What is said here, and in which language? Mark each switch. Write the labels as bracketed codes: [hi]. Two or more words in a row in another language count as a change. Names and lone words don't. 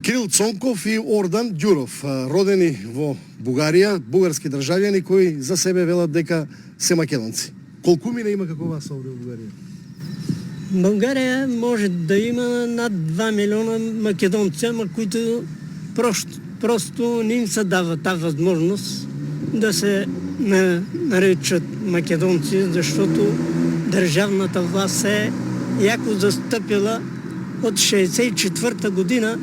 [mk] Кирил Цонков и Ордан Дюров, родени во Бугарија, бугарски државјани кои за себе велат дека се македонци. Колку мина има како вас овде во Бугарија? [bg] България може да има над 2 милиона македонци, ама които просто не им се дава тази възможност да се наричат македонци, защото държавната власт е яко застъпила от 1964 година.